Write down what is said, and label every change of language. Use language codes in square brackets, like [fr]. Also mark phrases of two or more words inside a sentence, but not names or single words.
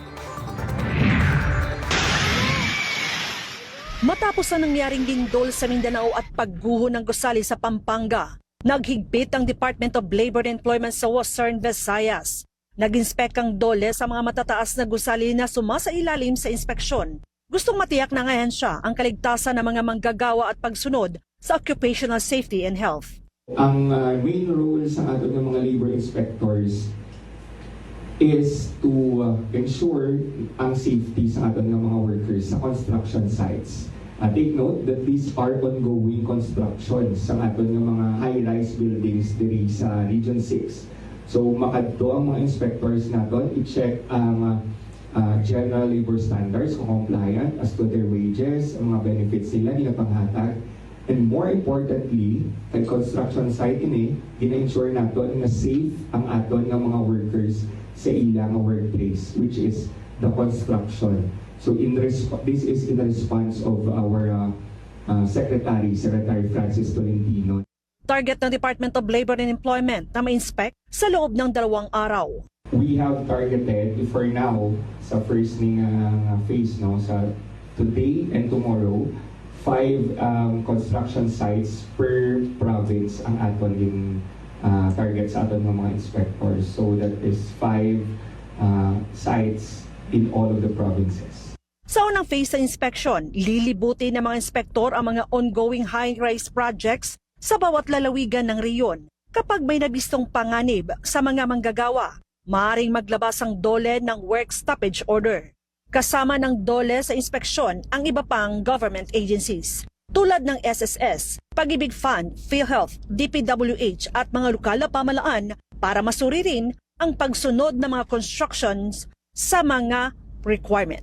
[tl] Matapos ang nangyaring lindol sa Mindanao at pagguho ng gusali sa Pampanga, naghigpit ang Department of Labor and Employment sa Western Visayas. Nag-inspect ang DOLE sa mga matataas na gusali na sumasailalim sa inspeksyon. Gustong matiyak ng ahensya ang kaligtasan ng mga manggagawa at pagsunod sa Occupational Safety and Health. Ang [en] main role [tl] sa ating mga [en] labor inspectors is to ensure [tl] ang safety sa ating mga workers sa [en] construction sites. Take note that these are ongoing constructions [tl] sa ating mga [en] high-rise buildings [hil] diri sa Region 6. So makadto ang mga inspectors naton i-check ang [en] general labor standards [hil] kung [en] compliant as to their wages, [hil] ang mga benefits nila ginapanghatag. [en] And more importantly, [hil] kay construction site ini, gina-ensure naton na safe ang aton ng mga workers sa ilang workplace, [en] which is the construction. So this is in response of our Secretary Francis Tolentino. [tl] Target ng Department of Labor and Employment na ma-inspect sa loob ng 2 araw. [en] We have targeted for now sa first ning phase no sa today and tomorrow 5 construction sites per province [hil] ang aton din target sa aton ng mga inspectors. [en] So that is 5 sites in all of the provinces. [tl] Sa unang phase ng inspection, lilibutin ng mga inspektor ang mga ongoing high-rise projects sa bawat lalawigan ng reyon. Kapag may nabistong panganib sa mga manggagawa, maaaring maglabas ang DOLE ng work stoppage order. Kasama ng DOLE sa inspeksyon ang iba pang government agencies tulad ng SSS, Pag-ibig Fund, PhilHealth, DPWH at mga lokal na pamahalaan para masuri rin ang pagsunod ng mga constructions sa mga requirements.